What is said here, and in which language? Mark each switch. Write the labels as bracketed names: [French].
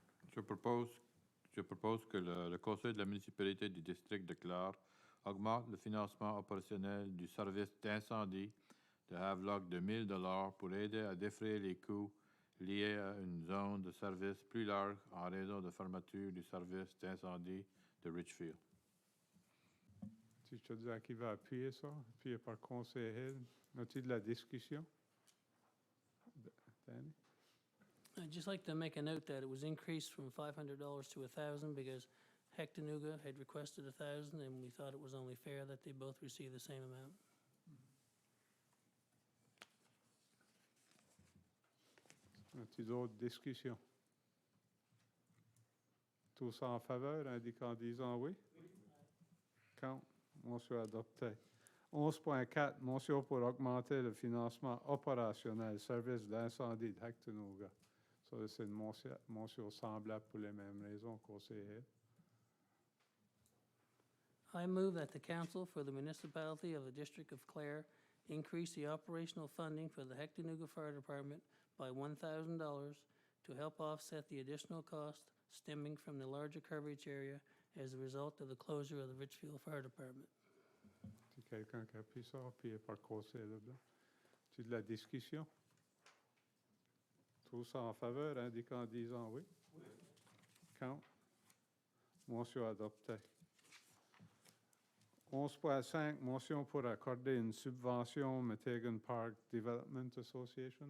[French] Je propose que le Conseil de la municipalité du district de Clare augmente le financement opérationnel du service d'incendie de Havelock de 1 000 $ pour aider à défrayer les coûts liés à une zone de service plus large en raison de fermeture du service d'incendie de Richfield. Si je te dis à qui va appuyer ça, appuyé par Conseil Hill, as-tu de la discussion? Danny? [English] I'd just like to make a note that it was increased from $500 to $1,000 because Hectonouga had requested $1,000, and we thought it was only fair that they both receive the same amount. [French] As-tu d'autres discussions? Tous en faveur, indiquant disant oui? Count. Motion adoptée. 11.4, motion pour augmenter le financement opérationnel service d'incendie de Hectonouga. Ça, c'est une motion semblable pour les mêmes raisons Conseil. [English] I move that the council for the municipality of the District of Clare increase the operational funding for the Hectonouga Fire Department by $1,000 to help offset the additional cost stemming from the larger coverage area as a result of the closure of the Richfield Fire Department. [French] Si quelqu'un qui appuie ça, appuyé par Conseil Leblanc. Tu de la discussion? Tous en faveur, indiquant disant oui? Oui. Count. Motion adoptée. 11.5, motion pour accorder une subvention au Metegan Park Development Association.